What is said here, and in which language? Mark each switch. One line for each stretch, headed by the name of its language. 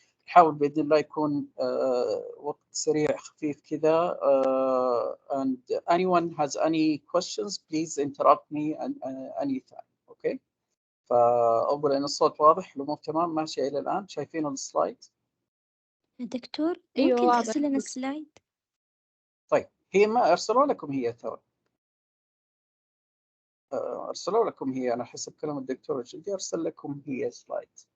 Arabic: نحاول بإذن الله يكون وقت سريع خفيف كذا.
English: And anyone has any questions please interrupt me anytime. Okay.
Arabic: فأولا الصوت واضح، الأمور تمام ماشية إلى الآن، شايفين السلايد؟ دكتور أيوة ممكن واضح. ترسل لنا السلايد؟ طيب هي ما أرسلوا لكم هي ترى، أرسلوا لكم هي، أنا حسب كلام الدكتور الجدي أرسل لكم هي سلايد.